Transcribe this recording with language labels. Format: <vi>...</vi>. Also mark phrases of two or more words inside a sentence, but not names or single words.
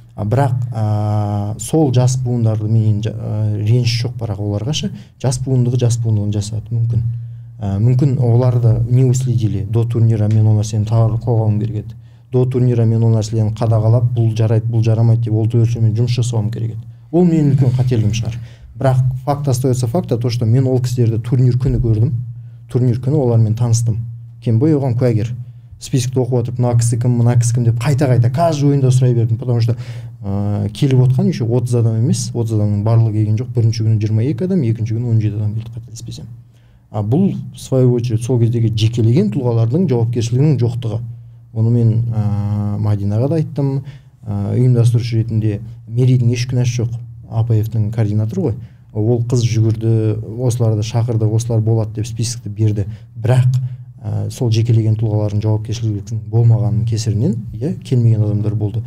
<kk>Бірақ сол жас буындарды мен реніш жоқ, бірақ оларға жас буындығын жасады мүмкін. Мүмкін оларды</kk> <ru>не уследили до турнира,</ru> <kk>мен ол нәрсені тағы қоғауым керек еді.</kk> <ru>До турнира</ru> <kk>мен ол нәрселерін қадағалап, бұл жарайды, бұл жарамайды деп ол төрешімен жұмыс жасауым керек еді. Ол менің үлкен қателігім шығар. Бірақ</kk> <ru>факт остается факта, то что</ru> <kk>мен ол кісілерді турнир күні көрдім. Турнир күні олармен таныстым. Кембай оған куәгер. Спискті оқып отырып, мына кісі кім деп қайта каждый ойында сұрай бердім,</kk> <ru>потому что</ru> <kk>келіп отқан еще 30 адам емес, 30 адамның барлығы келген жоқ. Бірінші күні 22 адам, екінші күні 17 адам келді, қателеспесем. Бұл</kk> <ru>в свою очередь</ru> <kk>сол кездегі жекелеген тұлғалардың жауапкершілігінің жоқтығы. Оны мен Мадинаға да айттым, ұйымдастырушы ретінде. Мерейдің еш күнәсі жоқ, АПФ-тің координаторы ғой. Ол қыз жүгірді, осыларды шақырды, осылар болады деп спискті берді. Бірақ сол жекелеген тұлғалардың жауапкершілігінің болмағанның кесірінен келмеген адамдар болды.</kk>